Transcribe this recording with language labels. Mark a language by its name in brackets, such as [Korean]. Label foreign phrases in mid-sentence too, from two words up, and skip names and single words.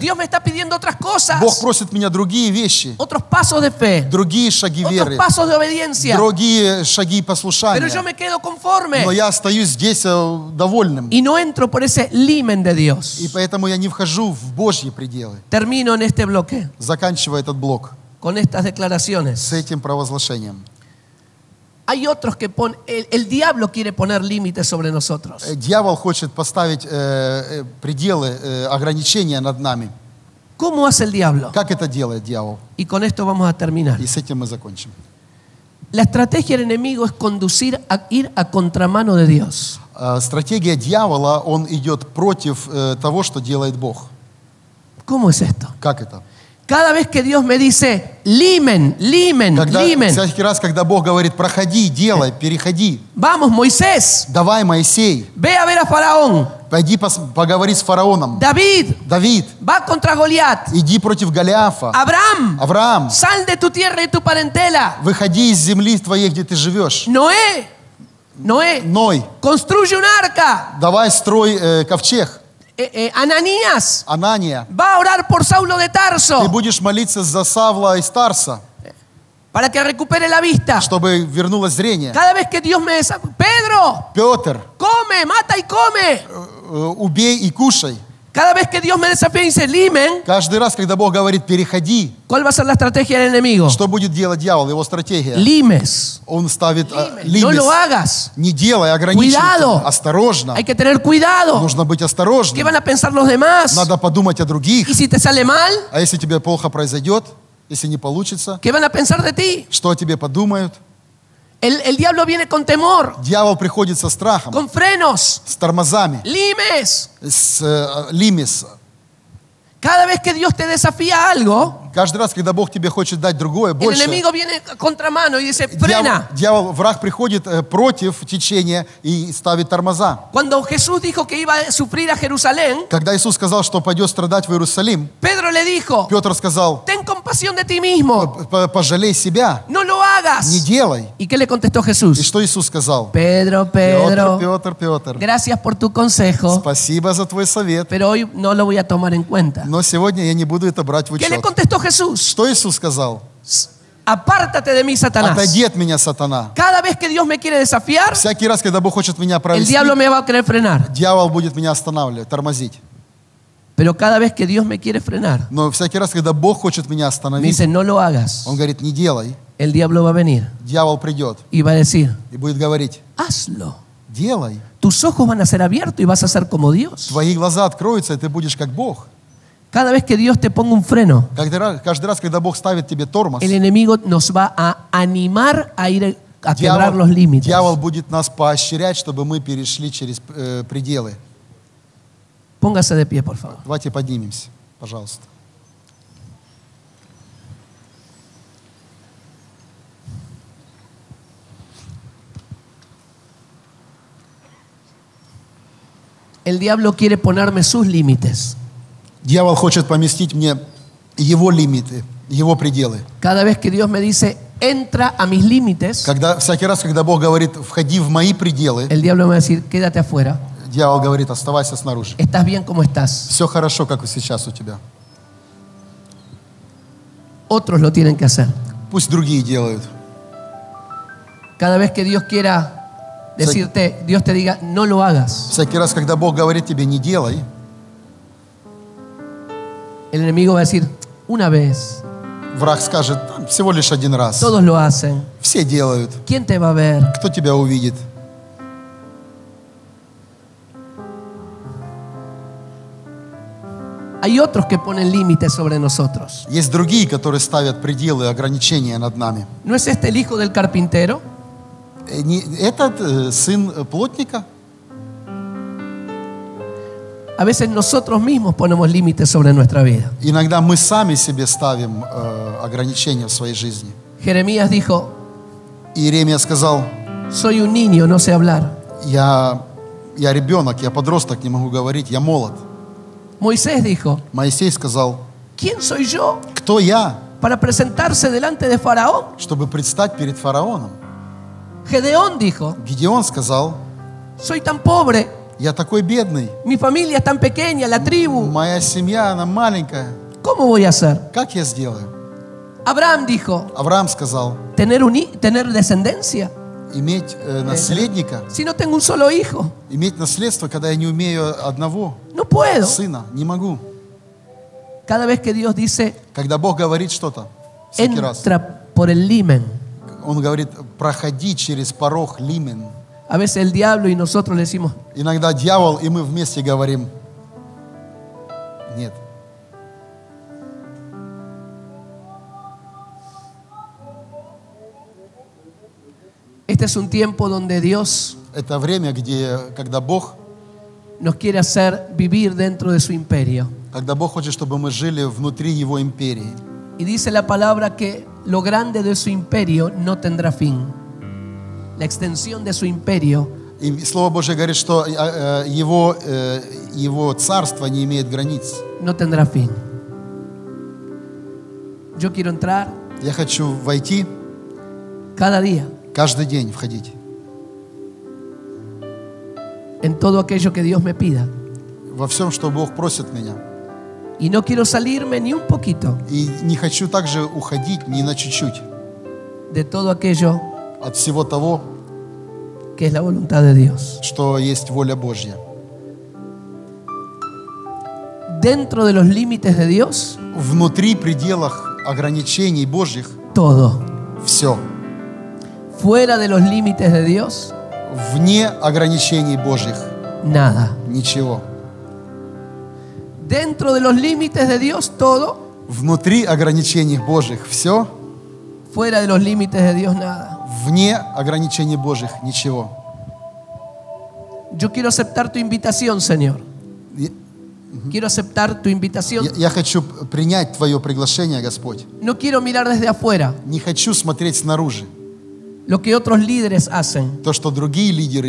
[Spanish] Dios me está pidiendo otras cosas, [Russian] Бог просит меня другие вещи, [Spanish] otros pasos de fe, [Russian] другие шаги [Spanish] otros [Russian] веры, [Spanish] pasos de obediencia. [Russian] другие шаги [Spanish] Pero yo [Russian] послушания. [Spanish] me quedo conforme [Russian] Но я остаюсь здесь довольным. [Spanish] y no entro por ese limen de Dios. [Russian] И поэтому я не вхожу в Божьи пределы. [Spanish] Termino en este bloque [Russian] Заканчивая этот блок [Spanish] con estas declaraciones. [Russian] с этим провозглашением. [Spanish] Hay otros que el diablo quiere poner límites sobre nosotros. [Russian] Дьявол хочет поставить пределы, ограничения над нами. [Spanish] ¿Cómo hace el diablo? [Russian] Как это делает дьявол? [Spanish] Y con esto vamos a terminar. [Russian] И с этим мы закончим. [Spanish] La estrategia del enemigo es ir a contramano de Dios. [Russian] Стратегия дьявола, он идет против того, что делает Бог. [Spanish] ¿Cómo es esto? [Russian] Как это? [Spanish] Cada vez que Dios me dice, limen, [Russian] Всякий раз, когда Бог говорит, проходи, делай, переходи. [Spanish] Vamos, Moisés, [Russian] Давай, Моисей, [Spanish] ve a ver a Faraón. [Russian] пойди поговори с фараоном. [Spanish] David, [Russian] Давид, [Spanish] va contra Goliat. [Russian] иди против Голиафа. [Spanish] Abraham, [Russian] Авраам, [Spanish] sal de tu tierra y tu parentela. [Russian] выходи из земли твоей, где ты живешь. [Spanish] Noé, [Russian] Ной, [Spanish] construye un arca. [Russian] давай строй ковчег. [Spanish] Ananías, [Russian] Анания, [Spanish] va a orar por Saulo de [Russian] ты [Spanish] Tarso [Russian] будешь молиться за Савла из Тарса, [Spanish] para que recupere la vista. [Russian] чтобы вернулось зрение. [Spanish] Cada vez que Dios me desafía, Pedro, [Russian] Петр, [Spanish] come, mata y come. [Russian] убей и кушай. [Spanish] Cada vez que Dios me desafía y dice, limen, [Russian] Каждый раз, когда Бог говорит, переходи, [Spanish] ¿cuál va a ser la estrategia del enemigo? [Russian] что будет делать дьявол? Его стратегия. [Spanish] Limes. [Russian] Он ставит [Spanish] No [Russian] лимит. [Spanish] lo hagas. [Russian] Не делай, ограничивай. [Spanish] Cuidado. [Russian] Осторожно. [Spanish] Hay que tener cuidado. [Russian] Нужно быть [Spanish] ¿Qué [Russian] осторожным. [Spanish] van a pensar los demás? [Russian] Надо подумать о других. [Spanish] Y si te sale mal, [Russian] А если тебе плохо произойдет, если не получится, [Spanish] ¿qué van a pensar de ti? [Russian] что о тебе подумают? [Spanish] El diablo viene con temor, [Russian] Дьявол приходит со страхом, [Spanish] con frenos, [Russian] с тормозами, [Spanish] limes. [Russian] с лимис. [Spanish] Cada vez que Dios te desafía a algo, [Russian] Каждый раз, когда Бог тебе хочет дать другое, [Spanish] el [Russian] больше, [Spanish] enemigo viene a contramano y dice, frena. [Russian] враг приходит против течения и ставит тормоза. [Spanish] Cuando Jesús dijo que iba a sufrir a Jerusalén, [Russian] Когда Иисус сказал, что пойдет страдать в Иерусалим, [Spanish] Pedro le dijo, [Russian] Петр сказал, [Spanish] ten compasión de ti mismo, [Russian] пожалей себя, [Spanish] no lo hagas. [Russian] не делай. [Spanish] ¿Y qué le contestó [Russian] И [Spanish] Jesús? [Russian] что Иисус сказал? [Spanish] Pedro, [Russian] Петр, [Spanish] gracias por tu consejo, [Russian] спасибо за твой совет, [Spanish] pero hoy no lo voy a tomar en cuenta. [Russian] но сегодня я не буду это брать в [Spanish] ¿Qué le [Russian] учет. [Spanish] contestó Jesús? [Russian] Что Иисус сказал? [Spanish] Apártate de mí, Satanás. [Russian] Отойди от меня, сатана. [Spanish] Cada vez que Dios me quiere desafiar, [Russian] Всякий раз, когда Бог хочет меня [Spanish] el [Russian] провести, [Spanish] diablo me va a querer frenar. [Russian] дьявол будет меня останавливать, тормозить. [Spanish] Pero cada vez que Dios me quiere frenar, [Russian] Но всякий раз, когда Бог хочет меня [Spanish] me [Russian] остановить, [Spanish] dice, no lo hagas. [Russian] Он говорит, не делай. [Spanish] El diablo va a venir [Russian] Дьявол придет [Spanish] y va a decir, [Russian] и будет говорить, [Spanish] hazlo. [Russian] делай. [Spanish] Tus ojos van a ser abiertos y vas a ser como Dios. [Russian] Твои глаза откроются, и ты будешь как Бог. [Spanish] Cada vez que Dios te ponga un freno, [Russian] Каждый раз, когда Бог ставит тебе тормоз, [Spanish] el enemigo nos va a animar a ir a quebrar los límites. [Russian] дьявол будет нас поощрять, чтобы мы перешли через пределы. [Spanish] Póngase de pie, por favor. [Russian] Давайте поднимемся, пожалуйста. [Spanish] El diablo quiere ponerme sus límites. [Russian] Дьявол хочет поместить мне его лимиты, его пределы. [Spanish] Cada vez que Dios me dice, entra a mis límites, [Russian] Всякий раз, когда Бог говорит, входи в мои пределы, [Spanish] el diablo me va a decir, quédate afuera. [Russian] дьявол говорит, оставайся снаружи. [Spanish] Estás bien como estás. [Russian] Все хорошо, как и сейчас у тебя. [Spanish] Otros lo tienen que hacer. [Russian] Пусть другие делают. [Spanish] Cada vez que Dios quiera decirte, Dios te diga, no lo hagas. [Russian] Всякий раз, когда Бог говорит тебе, не делай, [Spanish] El enemigo va a decir, una vez, [Russian] враг скажет, всего лишь один раз. [Spanish] todos lo hacen. [Russian] Все делают. [Spanish] ¿Quién te va a ver? [Russian] Кто тебя увидит? [Spanish] Hay otros que ponen límites sobre nosotros. [Russian] Есть другие, которые ставят пределы, ограничения над нами. [Spanish] ¿No es este el hijo del carpintero? [Russian] Этот сын плотника? [Spanish] A veces nosotros mismos ponemos límites sobre nuestra vida. [Russian] Иногда мы сами себе ставим ограничения в своей жизни. [Spanish] Jeremías dijo, [Russian] Иеремия сказал, [Spanish] soy un niño, no sé hablar. [Russian] я ребенок, я подросток, не могу говорить, я молод. [Spanish] Moisés dijo, [Russian] Моисей сказал, [Spanish] ¿quién soy yo [Russian] кто я, [Spanish] para presentarse delante de Faraón? [Russian] чтобы предстать перед фараоном? [Spanish] Gedeón dijo, [Russian] Гидеон сказал, [Spanish] soy tan pobre, [Russian] я такой бедный, [Spanish] mi familia es tan pequeña, la tribu, [Russian] моя семья, она маленькая, [Spanish] ¿cómo voy a hacer? [Russian] как я сделаю? [Spanish] Abraham dijo, [Russian] Авраам сказал, [Spanish] tener descendencia, [Russian] иметь наследника, [Spanish] si no tengo un solo hijo, [Russian] иметь наследство, когда я не умею одного [Spanish] no puedo. [Russian] сына, не могу. [Spanish] Cada vez que Dios dice, [Russian] Когда Бог говорит что-то, всякий раз, [Spanish] entra por el limen, [Russian] Он говорит, проходи через порог лимен. [Spanish] a veces el diablo y nosotros le decimos, [Russian] Иногда дьявол, и мы вместе говорим, нет. [Spanish] este es un tiempo donde Dios [Russian] Это время, когда Бог, [Spanish] nos quiere hacer vivir dentro de su imperio. [Russian] когда Бог хочет, чтобы мы жили внутри Его империи. [Spanish] Y dice la palabra que lo grande de su imperio no tendrá fin. La extensión de su imperio [Russian] И Слово Божье говорит, что Его царство не имеет границ. [Spanish] no tendrá fin. Yo quiero entrar [Russian] Я хочу войти, [Spanish] cada día [Russian] каждый день входить [Spanish] en todo aquello que Dios me pida. [Russian] во всем, что Бог просит меня. [Spanish] Y no quiero salirme ni un poquito [Russian] И не хочу также уходить ни на чуть-чуть [Spanish] de todo aquello [Russian] от всего того, [Spanish] que es la voluntad de Dios. [Russian] что есть воля Божья. [Spanish] Dentro de los límites de Dios, [Russian] Внутри пределах ограничений Божьих [Spanish] todo. [Russian] все. [Spanish] Fuera de los límites de Dios, [Russian] Вне ограничений Божьих [Spanish] nada. [Russian] ничего. [Spanish] Dentro de los límites de Dios, todo. [Russian] Внутри ограничений Божьих все. [Spanish] Fuera de los límites de Dios, nada. [Russian] Вне ограничений Божьих ничего. [Spanish] Yo quiero aceptar tu invitación, Señor. Quiero aceptar tu invitación. [Russian] Я хочу принять Твое приглашение, Господь. [Spanish] No quiero mirar desde afuera [Russian] Не хочу смотреть снаружи. [Spanish] lo que otros líderes hacen, [Russian] То, что другие лидеры